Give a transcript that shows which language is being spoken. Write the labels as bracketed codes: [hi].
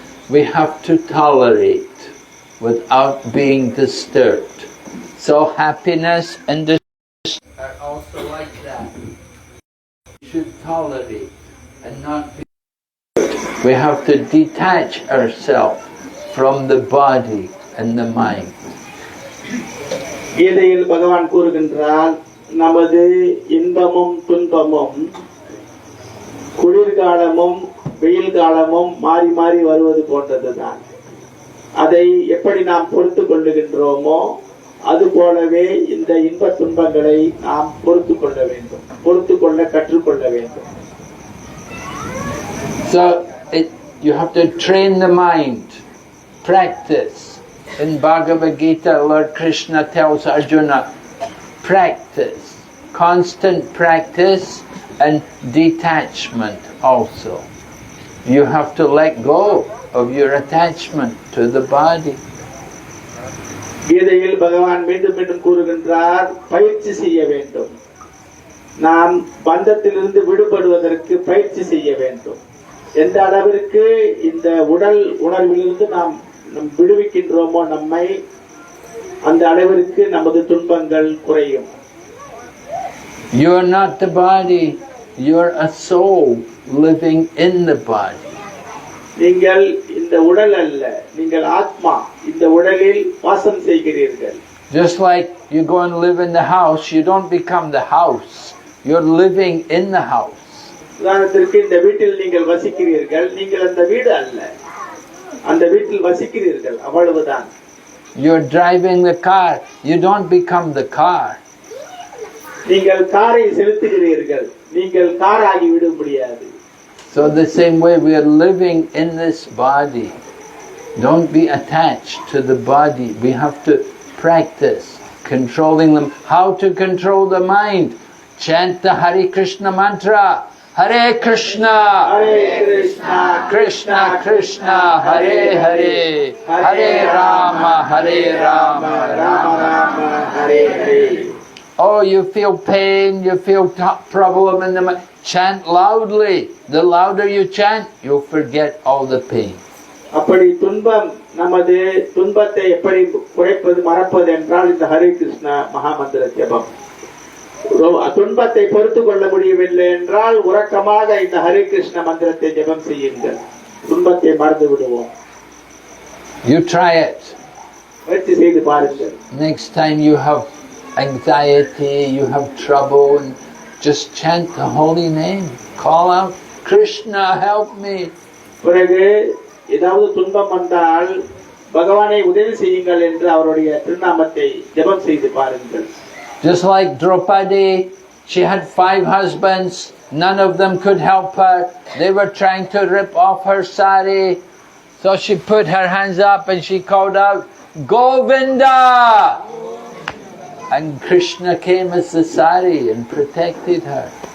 [en] We have to tolerate without being disturbed. So happiness and distress are also like that. We should tolerate and not be. We have to detach ourselves from the body and the mind. [ta] கீதையில் பகவான் கூறுகின்றார், நமது இன்பமும் துன்பமும் குளிர்காலமும் வெயில் காலமும் மாறி மாறி வருவது போன்றதுதான். அதை எப்படி நாம் பொறுத்து கொள்ளுகின்றோமோ அது போலவே இந்த இன்ப துன்பங்களை நாம் பொறுத்து கொள்ள வேண்டும், பொறுத்து கொள்ள கற்றுக்கொள்ள வேண்டும். [en] So you have to train the mind, practice. In Bhagavad Gita, Lord Krishna tells Arjuna, practice, constant practice and detachment also. You have to let go of your attachment to the body. [ta] கீதையில் பகவான் மீண்டும் மீண்டும் கூறுகின்றார், பயிற்சி செய்ய வேண்டும். நாம் பந்தத்திலிருந்து விடுபடுவதற்கு பயிற்சி செய்ய வேண்டும். எந்த அளவிற்கு இந்த உடல் உணர்விலிருந்து நாம் விடுவிக்கின்றோமோ நம்மை, அந்த அளவிற்கு நமது துன்பங்கள் குறையும். [en] You are not the body, you are a soul living in the body. [ta] நீங்கள் இந்த உடல் அல்ல, நீங்கள் ஆத்மா, இந்த உடலில் வாசம் செய்கிறீர்கள். [en] Just like you go and live in the house, you don't become the house, you're living in the house. [ta] உதாரணத்திற்கு இந்த வீட்டில் நீங்கள் வசிக்கிறீர்கள், நீங்கள் அந்த வீடு அல்ல, அந்த வீட்டில் வசிக்கிறீர்கள், அவ்வளவுதான். [en] You're driving the car, you don't become the car. [ta] நீங்கள் காரை செலுத்துகிறீர்கள், நீங்கள் காராகி விட முடியாது. [en] So the same way we are living in this body. Don't be attached to the body. We have to practice controlling them. How to control the mind? Chant the Hare Krishna mantra. Hare Krishna, Hare Krishna, Krishna Krishna, Hare Hare, Hare Rama, Hare Rama, Rama Rama, Hare Hare. Oh, you feel pain, you feel problem in the mind. Chant loudly. The louder you chant, you'll forget all the pain. [ta] அப்படி துன்பம் நமது துன்பத்தை எப்படி குறைப்பது மறப்பது என்றால் இந்த ஹரே கிருஷ்ணா மகாமந்திர ஜபம். துன்பத்தை பொறுத்து கொள்ள முடியவில்லை என்றால் உறக்கமாக இந்த ஹரே கிருஷ்ண மந்திரத்தை ஜபம் செய்யுங்கள், துன்பத்தை மறந்து விடுவோம். [en] You try it. [ta] முயற்சி செய்து பாருங்கள். [en] Next time you have anxiety, you have trouble, and just chant the holy name. Call out, Krishna, help me. [ta] பிறகு ஏதாவது துன்பம் வந்தால் பகவானை உதவி செய்யுங்கள் என்று அவருடைய திருநாமத்தை ஜபம் செய்து பாருங்கள். [en] Just like Draupadi, she had 5 husbands, none of them could help her. They were trying to rip off her sari. So she put her hands up and she called out, Govinda! And Krishna came as the sari and protected her.